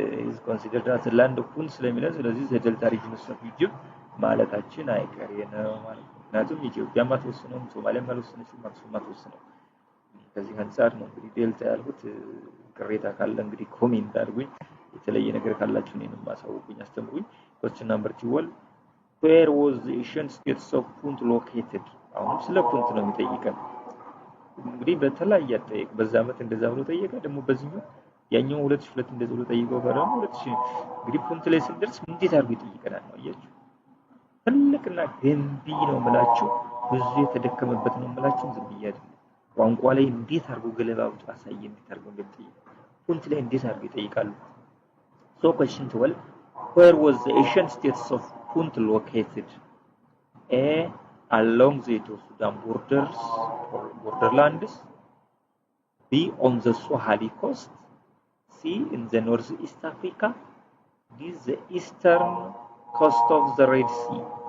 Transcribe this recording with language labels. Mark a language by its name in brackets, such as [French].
[English] is considered as the land of Punt [Amharic] ስለሚለን ስለዚህ [English] the delta regions of Egypt [Amharic] ማለታችን አይቀሬ ነው ማለት ነው። ምክንያቱም ኢትዮጵያ ማትወስነው ሶማሊያ ማትወስነው ማክሱም ማትወስነው ከዚህ አንፃር ነው እንግዲህ ዴልታ ያልኩት። ቅሬታ ካለ እንግዲህ ኮሜንት አድርጉኝ። የተለየ ነገር ካላችሁ እኔንም ማሳውቁኝ፣ አስተምሩኝ። [English] Question number 12. Where was the ancient states of Punt located? [Amharic] አሁን ስለ ፑንት ነው የሚጠይቀን። እንግዲህ በተለያየ አጠያየቅ በዛ ዓመት እንደዛ ብሎ ጠየቀ። ደግሞ በዚህኛው ያኛው 2002 እንደዛ ብሎ ጠይቀው ደግሞ 2000 እንግዲህ ፖንት ላይ ስንደርስ እንዴት አድርጎ ይጠይቀናል ነው አያችሁ። ትልቅና ገንቢ ነው የምላችሁ፣ ብዙ የተደከመበት ነው የምላችሁ። ዝም ብዬ አይደለም ቋንቋ ላይ እንዴት አድርጎ ገለባብጦ አሳየ፣ እንዴት አድርጎ እንደሚጠይቅ ፖንት ላይ እንዴት አድርጎ ይጠይቃሉ። [English] So question 12, where was the ancient states of Punt located? A, along the Sudan borders or borderlands. B, on the Swahili coast. C, in the northeast Africa. D, the eastern coast of the Red Sea.